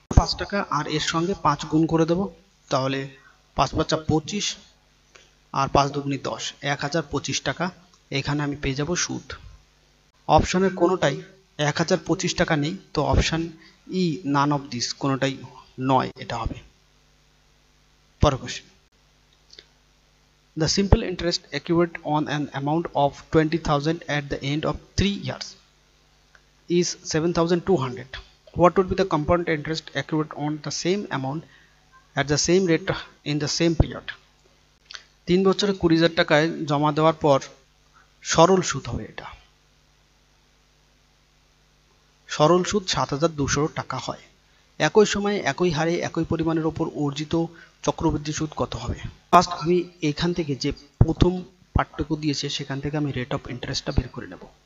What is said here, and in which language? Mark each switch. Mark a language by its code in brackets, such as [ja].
[bn] 5 টাকা আর এর সঙ্গে 5 গুণ করে দেব, তাহলে 5 5 25 আর 5 দুগুনি 10, 1025 টাকা। এখানে আমি পেয়ে যাব সুদ। অপশনের কোনোটাই 1025 টাকা নেই, তো option E none of this, কোনোটাই নয়, এটা হবে। পরের question, [en] the simple interest accrued on an amount of 20,000 at the end of 3 years is 7,200. What would be the compound interest accrued on the same amount at the same rate in the same period? [bn] 3 বছরে 20,000 টাকায় জমা দেওয়ার পর সরল সুদ হবে। এটা সরল সুদ 7,200 টাকা হয়। একই সময়ে একই হারে একই পরিমাণের উপর অর্জিত চক্রবৃদ্ধি সুদ কত হবে? ফার্স্ট আমি এখান থেকে যে প্রথম পার্টটুকু দিয়েছে সেখান থেকে আমি রেট অফ ইন্টারেস্টটা বের করে নেব।